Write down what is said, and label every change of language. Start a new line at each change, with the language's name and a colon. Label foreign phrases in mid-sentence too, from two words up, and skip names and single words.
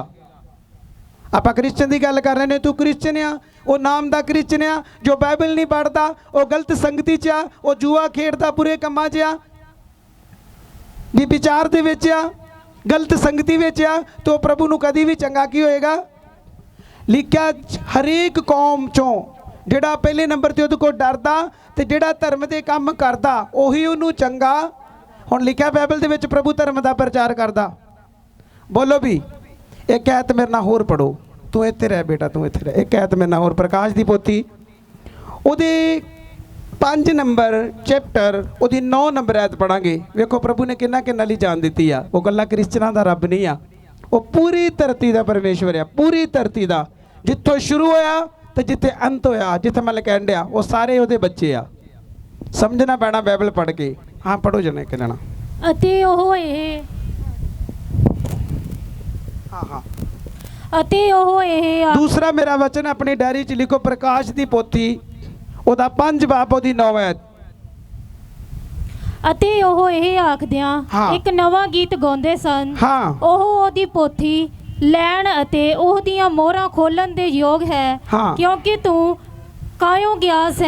Punjabi: ਆਪਾਂ ਕ੍ਰਿਸਚਨ ਦੀ ਗੱਲ ਕਰ ਰਹੇ ਨੇ, ਤੂੰ ਕ੍ਰਿਸਚਨ ਆ, ਉਹ ਨਾਮ ਦਾ ਕ੍ਰਿਸਚਨ ਆ, ਜੋ ਬਾਈਬਲ ਨਹੀਂ ਪੜ੍ਹਦਾ, ਉਹ ਗਲਤ ਸੰਗਤੀ 'ਚ ਆ, ਉਹ ਜੂਆ ਖੇਡਦਾ, ਬੁਰੇ ਕੰਮਾਂ 'ਚ ਆ, ਵੀ ਵਿਚਾਰ ਦੇ ਵਿੱਚ ਆ, ਗਲਤ ਸੰਗਤੀ ਵਿੱਚ ਆ, ਤਾਂ ਉਹ ਪ੍ਰਭੂ ਨੂੰ ਕਦੀ ਵੀ ਚੰਗਾ ਕੀ ਹੋਏਗਾ? ਲਿਖਿਆ ਹਰੇਕ ਕੌਮ 'ਚੋਂ ਜਿਹੜਾ ਪਹਿਲੇ ਨੰਬਰ ਤੇ ਉਹਦੇ ਕੋਲ ਡਰਦਾ ਤੇ ਜਿਹੜਾ ਧਰਮ ਦੇ ਕੰਮ ਕਰਦਾ, ਉਹੀ ਉਹਨੂੰ ਚੰਗਾ। ਹੁਣ ਲਿਖਿਆ ਬਾਈਬਲ ਦੇ ਵਿੱਚ ਪ੍ਰਭੂ ਧਰਮ ਦਾ ਪ੍ਰਚਾਰ ਕਰਦਾ। ਬੋਲੋ ਵੀ। ਇੱਕ ਐਤ ਮੇਰੇ ਨਾ ਹੋਰ ਪੜ੍ਹੋ, ਤੂੰ ਇੱਥੇ ਰਹਿ ਬੇਟਾ, ਤੂੰ ਇੱਥੇ ਰਹਿ। ਇੱਕ ਐਤ ਮੇਰੇ ਨਾ ਹੋਰ ਪ੍ਰਕਾਸ਼ ਦੀ ਪੋਥੀ, ਉਹਦੇ 5 ਨੰਬਰ ਚੈਪਟਰ, ਉਹਦੀ 9 ਨੰਬਰ ਐਤ ਪੜਾਂਗੇ। ਵੇਖੋ ਪ੍ਰਭੂ ਨੇ ਕਿੰਨਾ ਕਿੰਨਾ ਲਈ ਜਾਨ ਦਿੱਤੀ ਆ। ਉਹ ਗੱਲਾਂ ਕ੍ਰਿਸਚਨਾਂ ਦਾ ਰੱਬ ਨਹੀਂ ਆ, ਉਹ ਪੂਰੀ ਧਰਤੀ ਦਾ ਪਰਮੇਸ਼ਵਰ ਆ, ਪੂਰੀ ਧਰਤੀ ਦਾ। ਜਿੱਥੋਂ ਸ਼ੁਰੂ ਹੋਇਆ ਤੇ ਜਿੱਥੇ ਅੰਤ ਹੋਇਆ, ਜਿੱਥੇ ਮੈਂ ਕਹਿਣ ਡਿਆ, ਉਹ ਸਾਰੇ ਉਹਦੇ ਬੱਚੇ ਆ। ਸਮਝਣਾ ਪੈਣਾ ਬਾਈਬਲ ਪੜ੍ਹ ਕੇ। ਹਾਂ ਪੜ੍ਹੋ ਜਣਾ ਇੱਕ ਜਣਾ। ਅਤੇ ਉਹ ਇਹ ਹਾਂ ਹਾਂ। ਅਤੇ ਉਹ ਇਹ ਦੂਸਰਾ ਮੇਰਾ ਵਚਨ ਅਪਣੀ ਡਾਇਰੀ 'ਚ ਲਿਖੋ, ਪ੍ਰਕਾਸ਼ ਦੀ ਪੋਥੀ, ਉਹਦਾ 5 ਬਾਬ, ਉਹਦੀ 9 ਐਤ। ਅਤੇ ਉਹ ਇਹ ਆਖਦਿਆਂ ਹਾਂ। ਇੱਕ ਨਵਾਂ ਗੀਤ ਗਾਉਂਦੇ ਸਨ। ਹਾਂ। ਉਹ ਉਹਦੀ ਪੋਥੀ ਲੈਣ ਅਤੇ ਉਹਦੀਆਂ ਮੋਹਰਾਂ ਖੋਲਣ ਦੇ ਯੋਗ ਹੈ, ਹਾਂ। ਕਿਉਂਕਿ ਤੂੰ ਕਾਇਓ ਗਿਆ ਸੈਂ